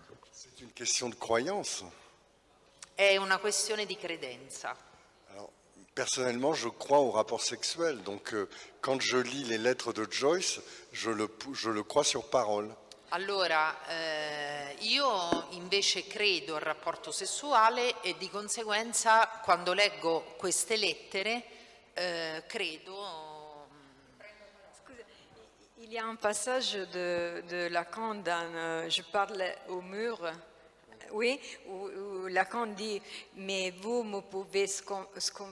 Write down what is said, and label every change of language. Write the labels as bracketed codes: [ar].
[fr] C'est une question de croyance. [it] È una questione di credenza. [fr] Alors, personnellement, je crois au rapport sexuel. Donc, quand je lis les lettres de Joyce, je le crois sur parole. [it] Allora, io invece credo al rapporto sessuale e di conseguenza quando leggo queste lettere credo... [fr] Il y a un passage de Lacan dans Je parle au mur, oui, où Lacan dit mais vous me pouvez sconfessare